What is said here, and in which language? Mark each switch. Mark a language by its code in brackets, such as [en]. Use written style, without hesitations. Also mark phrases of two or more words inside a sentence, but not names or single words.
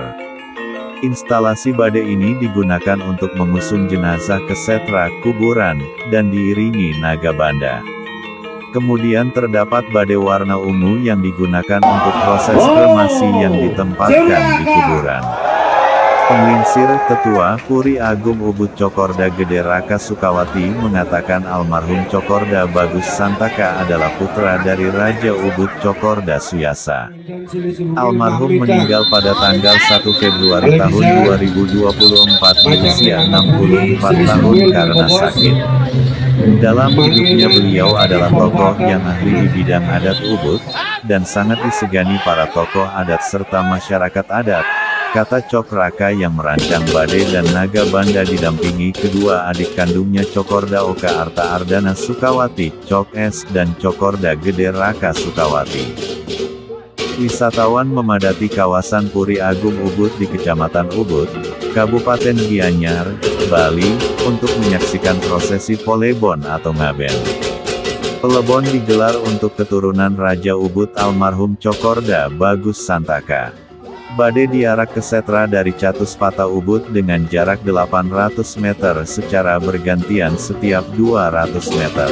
[id] Instalasi badai ini digunakan untuk mengusung jenazah ke setra kuburan, dan diiringi naga banda. Kemudian terdapat badai warna ungu yang digunakan untuk proses kremasi yang ditempatkan di kuburan. Penglingsir Ketua Puri Agung Ubud Cokorda Gede Raka Sukawati mengatakan almarhum Cokorda Bagus Santaka adalah putra dari Raja Ubud Cokorda Suyasa. Almarhum meninggal pada tanggal 1 Februari tahun 2024 di usia 64 tahun karena sakit. Dalam hidupnya beliau adalah tokoh yang ahli di bidang adat Ubud, dan sangat disegani para tokoh adat serta masyarakat adat, kata Cok Raka yang merancang badai dan naga banda didampingi kedua adik kandungnya Cokorda Oka Arta Ardana Sukawati, Cok S dan Cokorda Gede Raka Sukawati. Wisatawan memadati kawasan Puri Agung Ubud di Kecamatan Ubud, Kabupaten Gianyar, Bali, untuk menyaksikan prosesi polebon atau ngaben. Pelebon digelar untuk keturunan Raja Ubud almarhum Cokorda Bagus Santaka. Badai diarak ke setra dari Catuspata Ubud dengan jarak 800 meter secara bergantian setiap 200 meter.